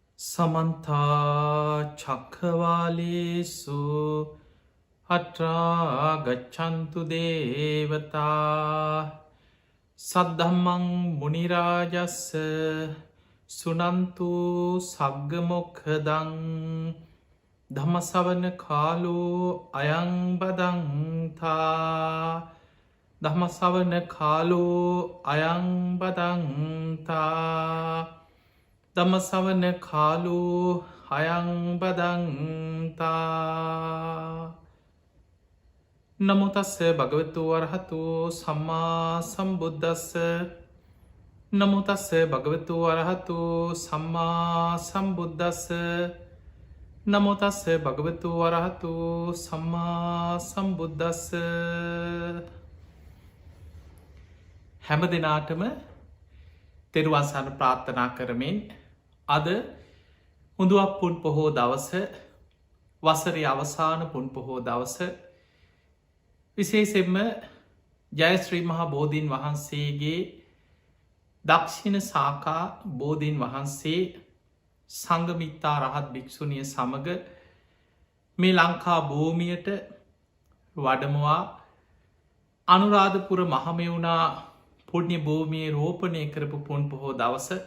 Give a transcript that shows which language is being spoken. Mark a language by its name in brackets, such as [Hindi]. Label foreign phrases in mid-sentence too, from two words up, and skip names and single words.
[Pali] සමන්තා චක්කවාලේසු අත්‍රාගච්ඡන්තු දේවතා සද්ධම්මං මුනිරාජස්ස සුනන්තු සග්ගමොක්ඛදං ධම්මසවන කාලෝ අයං බදන්තා ධම්මසවන කාලෝ අයං බදන්තා ධම්මසවන කාලෝ අයං බදන්තා නමෝ තස්ස භගවතු වරහතු සම්මා සම්බුද්දස්ස නමෝ තස්ස භගවතු වරහතු සම්මා සම්බුද්දස්ස නමෝ තස්ස භගවතු වරහතු සම්මා සම්බුද්දස්ස [Sinhala] හැම දිනාටම තෙරුවන් සරණ ප්‍රාර්ථනා කරමින් අද හුඳුවක් පුන් පොහෝ දවස වසරේ අවසාන පුන් පොහෝ දවස විශේෂෙන්ම ජයශ්‍රී මහා බෝධීන් වහන්සේගේ දක්ෂිණ සාකා බෝධීන් වහන්සේ සංඝමිත්තා රහත් භික්ෂුණිය සමඟ මේ ලංකා භූමියට වඩමවා අනුරාධපුර මහමෙවුනා පුුණ්‍ය භූමියයේ රෝපණය කරපු පුන් පොහෝ දවස